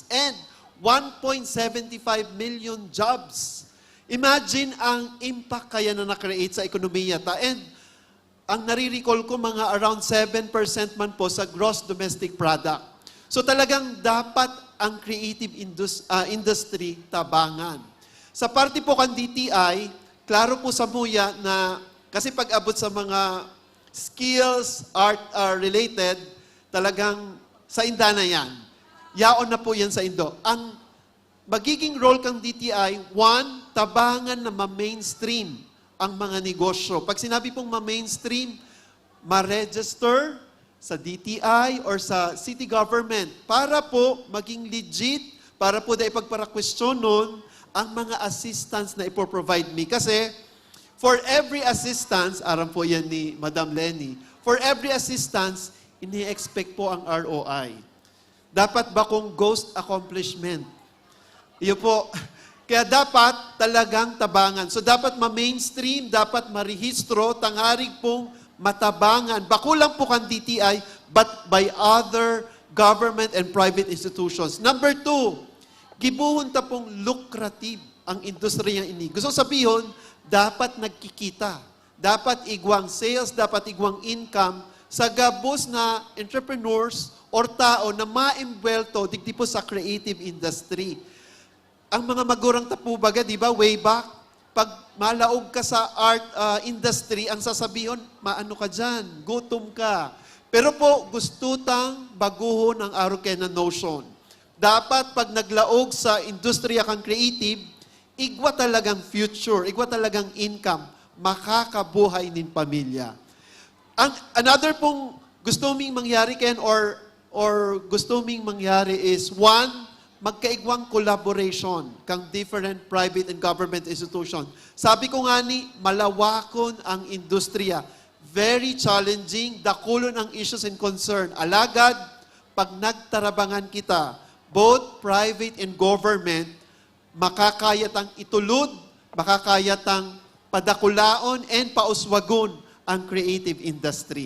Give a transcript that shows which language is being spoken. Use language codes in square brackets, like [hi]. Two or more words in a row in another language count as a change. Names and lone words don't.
[en] And 1.75 million jobs. [bik] Imagine ang impact kaya na na-create sa ekonomiya ta. And ang nare-recall ko, mga around 7% man po sa [en] gross domestic product. [bik] So talagang dapat ang [en] creative industry [bik] tabangan. Sa parte po kan DTI, klaro po sa muya na, kasi pag abot sa mga [en] skills, art related, [bik] talagang sa inda na yan. Yaon na po yan sa Indo. Ang magiging role kang DTI, 1, tabangan na ma-mainstream ang mga negosyo. Pag sinabi pong ma-mainstream, ma-register sa DTI or sa [en] city government [bik] para po maging legit, para po dahil pagpara-question nun ang mga assistance na ipoprovide me. Kasi [en] for every assistance, [bik] aram po yan ni Madam Leni, [en] for every assistance, [bik] ini-expect po ang ROI. Dapat ba kung [en] ghost accomplishment? [bik] Iyo po. Kaya dapat talagang tabangan. So dapat ma-mainstream, dapat marehistro, tangarig pong matabangan. Bakulang po kan DTI, [en] but by other government and private institutions. Number 2, [bik] gibuhon ta pong lucrative ang industriya ini. Gusto sabihin, dapat nagkikita. Dapat igwang sales, dapat igwang income sa gabos na entrepreneurs or tao na ma-embwelto digdi po sa [en] creative industry. [bik] Ang mga magurang tapubaga, di ba, [en] way back, [bik] pag malaog ka sa art industry, ang sasabihin, maano ka dyan, gutom ka. Pero po, gusto tang baguhon ang araw kaya na notion. Dapat pag naglaog sa industriya kang creative, igwa talagang future, igwa talagang income, makakabuhay nin pamilya. Another pong gusto ming mangyari ken or gusto ming mangyari is 1, magkaigwang collaboration kang [en] different private and government institution. [bik] Sabi ko nga ni, malawakon ang industriya. [en] Very challenging, [bik] dakulon ang [en] issues and concern. [bik] Alagad, pag nagtarabangan kita, [en] both private and government, [bik] makakayatang itulod, makakayatang padakulaon and pauswagon ang [en] creative industry.